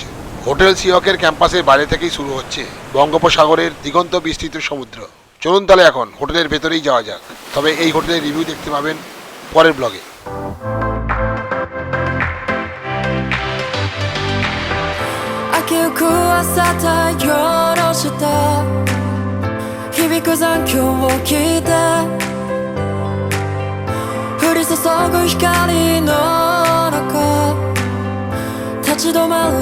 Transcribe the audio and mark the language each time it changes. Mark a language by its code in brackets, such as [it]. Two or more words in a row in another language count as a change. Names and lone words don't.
[bn] হোটেল সিহকের ক্যাম্পাসের বাইরে থেকেই শুরু হচ্ছে বঙ্গোপসাগরের দিগন্ত বিস্তৃত সমুদ্র। চলুন তাহলে এখন হোটেলের ভেতরেই যাওয়া যাক, তবে এই হোটেলের রিভিউ দেখতে পাবেন পরের ব্লগে। [ja] 明けゆく朝太陽の下響く残響を聞いて降り注ぐ光の中立ち止まり